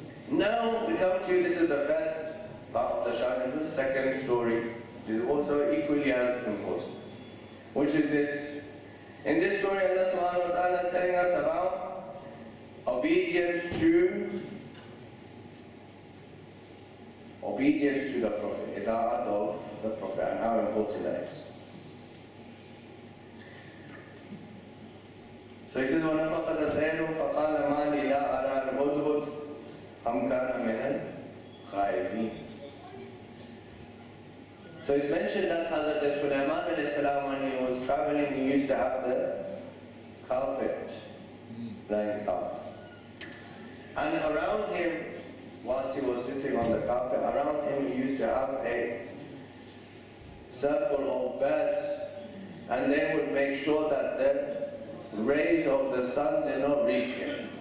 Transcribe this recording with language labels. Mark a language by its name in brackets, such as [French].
[English] Now we come to, this is the first part of the Shah, the second story is also equally as important, which is this. In this story, Allah subhanahu wa ta'ala is telling us about obedience to the Prophet, ita'at of the Prophet, and how important that is. So he says, [Arabic] وَنَفَقَدَ الطَّيْرُ فَقَالَ مَا لِي لَا أَرَى الْهُدْهُدْ أَمْ كَانَ مِنَ الْغَائِبِينَ. [English] So it's mentioned that Hazrat Sulaiman when he was traveling, he used to have the carpet, lying carpet. And around him, whilst he was sitting on the carpet, around him he used to have a circle of birds, and they would make sure that the rays of the sun did not reach him.